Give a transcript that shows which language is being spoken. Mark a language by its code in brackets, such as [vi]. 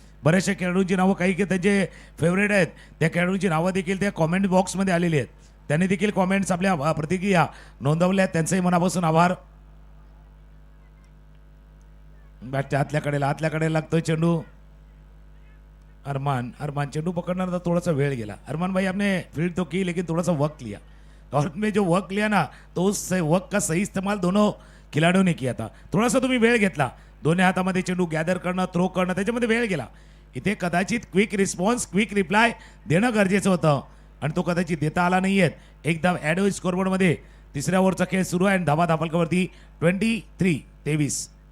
[mr] बऱ्याचशा खेळाडूंची नावं काही त्यांचे फेवरेट आहेत त्या खेळाडूंची नावं देखील त्या कॉमेंट बॉक्समध्ये आलेली आहेत. त्यांनी देखील कॉमेंट्स आपल्या प्रतिक्रिया नोंदवल्या आहेत, त्यांचंही मनापासून आभार. बॅटच्या आतल्याकडे लागतोय चेंडू. अरमान चेंडू [hi] पकड़ना था, थोड़ा सा [mr] वेळ गेला. [hi] अरमान भाई आपने फील्ड तो की लेकिन थोड़ा सा वक्त लिया और में जो वक्त लिया ना तो उस वक्त का सही इस्तेमाल दोनों खिलाड़ियों ने किया था. [mr] थोडासा तुम्ही वेळ घेतला. दोन्ही हातामध्ये चेंडू गॅदर करणं, थ्रो करणं, त्याच्यामध्ये वेळ गेला. इथे कदाचित क्विक रिस्पॉन्स, क्विक रिप्लाय देणं गरजेचं होतं आणि तो कदाचित देता आला नाही आहेत. एक धाव ॲड होईल स्कोरबोर्डमध्ये. 3ऱ्या ओव्हरचा खेळ सुरू आहे आणि धावा धावफलकावरती 23.